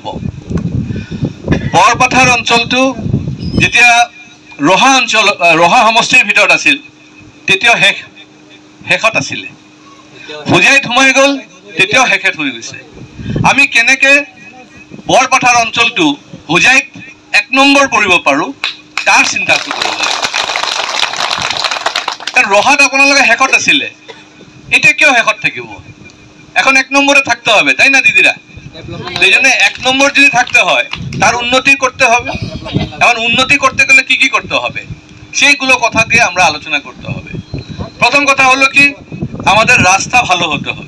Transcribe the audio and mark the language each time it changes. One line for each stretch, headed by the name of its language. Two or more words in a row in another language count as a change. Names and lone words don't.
Assamese: বৰপথাৰ অঞ্চলটো যেতিয়া ৰহা সমষ্টিৰ ভিতৰত আছিল তেতিয়াও শেষত আছিলে, হোজাইত সোমাই গ'ল তেতিয়াও শেষত হৈ গৈছে। আমি কেনেকৈ বৰপথাৰ অঞ্চলটো হোজাইত 1 নম্বৰ কৰিব পাৰোঁ তাৰ চিন্তাটো কৰিব লাগে। কাৰণ ৰহাত আপোনালোকে শেষত আছিলে, এতিয়া কিয় শেষত থাকিব?
Bangla: এখন 1 নম্বরে থাকতে হবে, তাই না দিদিরা? সেই জন্য 1 নম্বর যদি থাকতে হয় তার উন্নতি করতে হবে। এখন উন্নতি করতে গেলে কি কি করতে হবে সেইগুলো কথাকে আমরা আলোচনা করতে হবে। প্রথম কথা হলো কি, আমাদের রাস্তা ভালো হতে হবে।